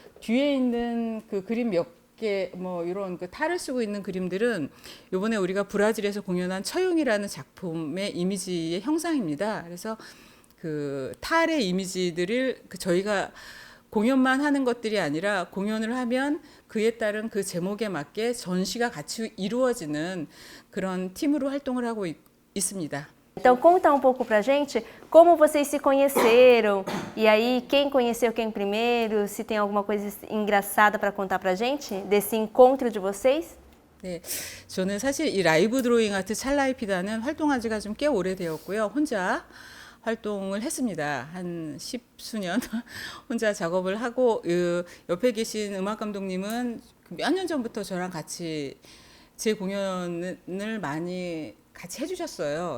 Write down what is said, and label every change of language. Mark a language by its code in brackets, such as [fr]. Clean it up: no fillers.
[ko] 뒤에 있는 그 그림 몇 개, 뭐 이런 그 탈을 쓰고 있는 그림들은 이번에 우리가 브라질에서 공연한 처용이라는 작품의 이미지의 형상입니다. 그래서 그 탈의 이미지들을 저희가 공연만 하는 것들이 아니라 공연을 하면 그에 따른 그 제목에 맞게 전시가 같이 이루어지는 그런 팀으로 활동을 하고 있습니다. [pt] Então conta um pouco pra gente como vocês se conheceram e aí quem conheceu quem primeiro, se tem alguma coisa engraçada para contar pra gente desse encontro de vocês? [ko] 네, 저는 사실 이 라이브 드로잉 아트 찰나의 피다는 활동한 지가 좀 꽤 오래되었고요. 혼자 활동을 했습니다. 한 10수년 혼자 작업을 하고, 옆에 계신 음악 감독님은 몇 년 전부터 저랑 같이 제 공연을 많이 같이 해주셨어요.